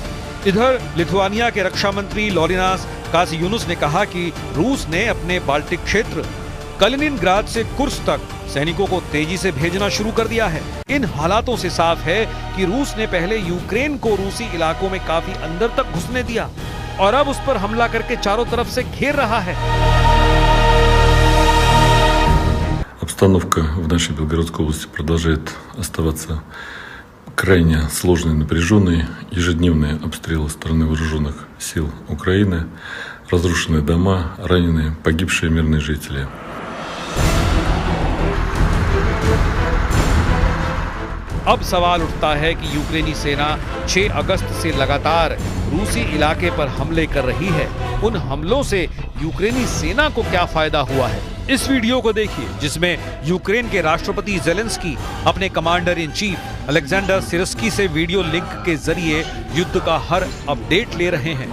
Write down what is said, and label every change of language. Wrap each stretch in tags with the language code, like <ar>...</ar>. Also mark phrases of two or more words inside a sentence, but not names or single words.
<hi>इधर लिथुआनिया के रक्षा मंत्री लॉरिनास कासियूनुस ने कहा कि रूस ने अपने बाल्टिक क्षेत्र कलिनिनग्राद से कुर्स्क तक सैनिकों को तेजी से भेजना शुरू कर दिया है। इन हालातों से साफ है कि रूस ने पहले यूक्रेन को रूसी इलाकों में काफी अंदर तक घुसने दिया और अब उस पर हमला करके चारों तरफ से घेर रहा है।</hi> <ru>Обстановка в нашей Белгородской области продолжает оставаться крайне сложной и напряженной. Ежедневные обстрелы стороны вооруженных сил Украины, разрушенные дома, раненые, погибшие мирные жители.</ru> <hi>अब सवाल उठता है कि यूक्रेनी सेना 6 अगस्त से लगातार रूसी इलाके पर हमले कर रही है। उन हमलों से यूक्रेनी सेना को क्या फायदा हुआ है? इस वीडियो को देखिए जिसमें यूक्रेन के राष्ट्रपति ज़ेलेंस्की अपने</hi> <en>commander in chief</en> <hi>अलेक्जेंडर सिरस्की से वीडियो लिंक के जरिए युद्ध का हर अपडेट ले रहे हैं।</hi>